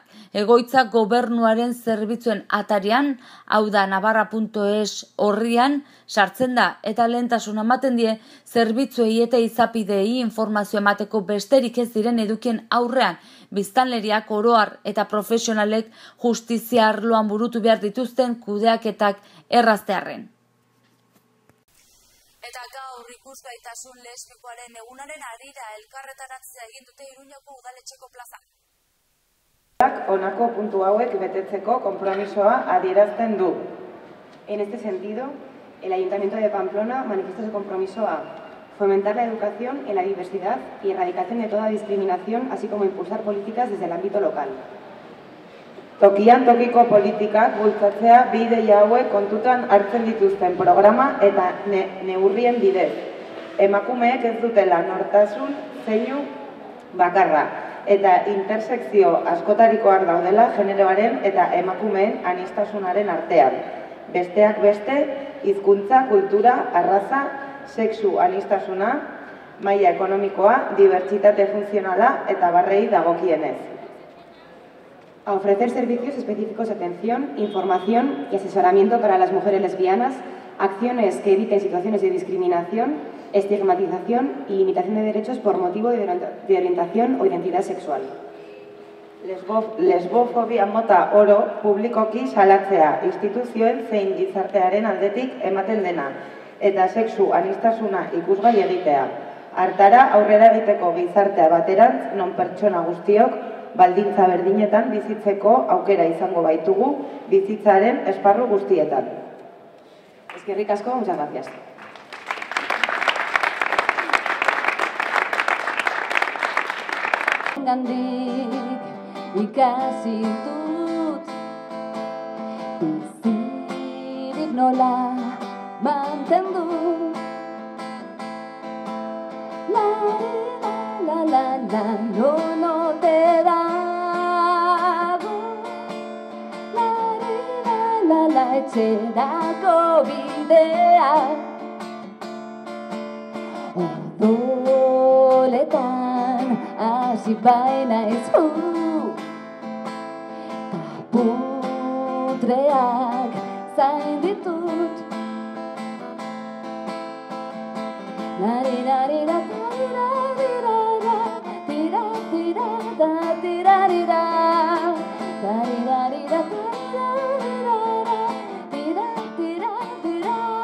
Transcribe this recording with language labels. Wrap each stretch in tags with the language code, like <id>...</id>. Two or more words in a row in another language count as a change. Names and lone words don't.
<eu>Egoitza gobernuaren zerbitzuen atarian, hau da Navarra.es orrian, sartzen da eta lehentasuna ematen die zerbitzuei eta izapidei informazio emateko besterik ez diren edukien aurrean, biztanleriak oroar eta profesionalek justizia arloan burutu behar dituzten kudeaketak erraztearren. Eta gaur ikusgaitasun lesbikoaren egunaren harira elkarretaratzea egin dute Iruñeko udaletxeko plaza. Honako puntu hauek betetzeko konpromisoa adierazten du.</eu> <es>En este sentido, el Ayuntamiento de Pamplona manifiesta su compromiso a fomentar la educación en la diversidad y erradicación de toda discriminación, así como impulsar políticas desde el ámbito local.</es> <eu>Tokian tokiko politikak bultzatzea bi ideia hauek kontutan hartzen dituzten programa eta neurrien bidez. Emakumeek ez dutela nortasun zeinu bakarra eta intersekzio askotarikoak daudela generoaren eta emakumeen aniztasunaren artean. Besteak beste, hizkuntza, kultura, arraza, sexu aniztasuna, maila ekonomikoa, dibertsitate funtzionala eta barrei dagokienez.</eu> <es>A ofrecer servicios específicos de atención, información y asesoramiento para las mujeres lesbianas, acciones que eviten situaciones de discriminación, estigmatización y limitación de derechos por motivo de orientación o identidad sexual.</es> <eu>Lesbofobia mota oro publikoki salatzea instituzioen zein gizartearen aldetik ematen dena eta sexu aniztasuna ikusgai egitea. Hartara aurrera egiteko gizartea baterantz non pertsona guztiok baldintza berdinetan bizitzeko aukera izango baitugu bizitzaren esparru guztietan. Eskerrik asko,</eu> <es>muchas gracias.</es> <eu>Gandik ikasi dut bizirik nola mantendu la la la la no te dago la etxerako bidea odoletan hasi baina ez taputreak zain ditut Narirarira tirarirara tiratirada tirarira Tarirarira tirarirara tiratiratira</eu>